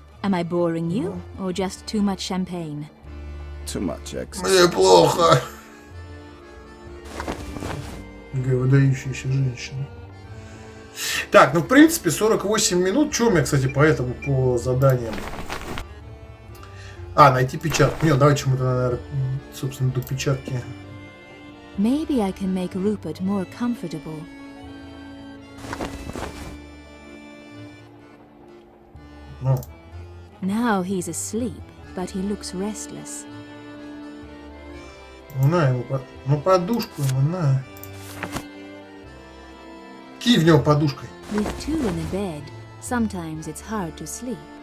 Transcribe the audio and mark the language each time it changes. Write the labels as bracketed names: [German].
[English] Am I boring you, or just too much champagne? Too much excess. [Russian] Мне плохо. Какая выдающаяся женщина. Так, ну в принципе 48 минут. Что у меня, кстати, по этому, по заданиям? А, найти печатку. Нет, давайте мы-то, наверное, собственно, до печатки. [English] Maybe I can make Rupert more comfortable. Ну. Now he's asleep, but he looks restless. [Russian] Ну, на ему, ну подушку ему, на. Кинь в него подушкой. [English] With two in a bed, sometimes it's hard to sleep.